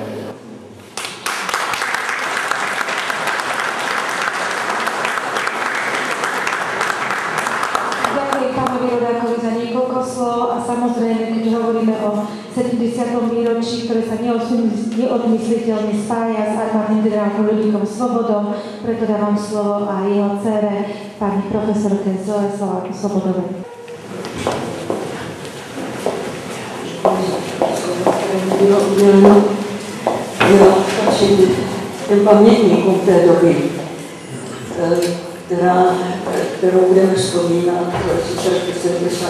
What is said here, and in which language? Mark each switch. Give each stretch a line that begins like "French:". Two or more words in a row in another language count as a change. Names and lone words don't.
Slovak: Za niekoľko slov a samozrejme, keď hovoríme o 70. výročí, ktoré sa neodmysliteľne spája s armádnym generálom Ľudvíkom Svobodom, preto dávam slovo aj jeho dcére, pani profesorke Zoe Svobodovej.
Czech: Bylo uděleno, patřím těm pamětníkům té doby, kterou budeme vzpomínat v 70.